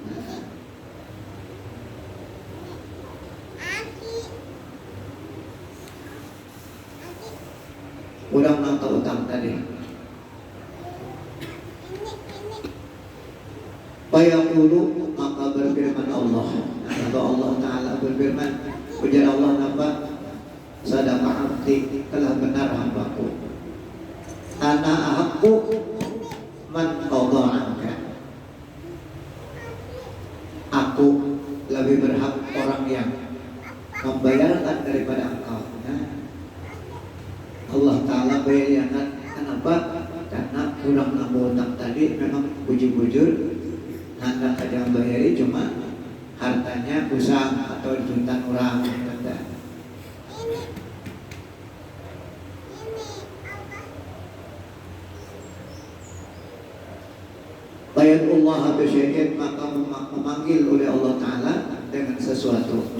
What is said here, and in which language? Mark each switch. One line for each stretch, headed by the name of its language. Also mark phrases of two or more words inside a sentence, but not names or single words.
Banjar: Udah nang tautang tadi. Fayaqulu, maka berfirman Allah, atau Allah Ta'ala berfirman, ujar Allah napa?
Arabic: صدق عبدي,
Banjar: telah benar hambaku.
Arabic: أنا أحق من قضى عنك.
Banjar: Aku lebih berhak orang yang membayarkan daripada engkau. Nah, Allah Ta'ala bayarkan. Kenapa? Karena kurang nambah tadi memang bujur-bujur hendak ada yang bayari, cuma hartanya usang atau juntan orang.
Arabic: بيت الله بشيء,
Banjar: maka memanggil oleh Allah Ta'ala dengan sesuatu.